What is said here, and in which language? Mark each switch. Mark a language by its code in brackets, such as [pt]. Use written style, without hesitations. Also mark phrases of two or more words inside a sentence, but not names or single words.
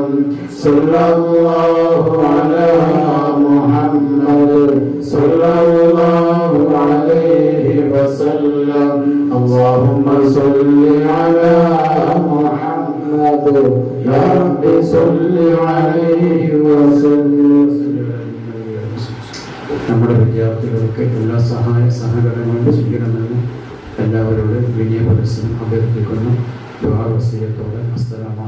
[ar] صلى الله على محمد صلى الله عليه وسلم. اللهم صل على محمد يا رب صل عليه وسلم. [ml] നമ്മുടെ വിദ്യാർത്ഥികൾക്ക് എല്ലാ സഹകരണങ്ങളും ചെയ്യണമെന്ന് എല്ലാവരോടും വിനയ പ്രദർശനം അഭ്യർത്ഥിക്കുന്നു. ദുആ വസിയത്തോടെ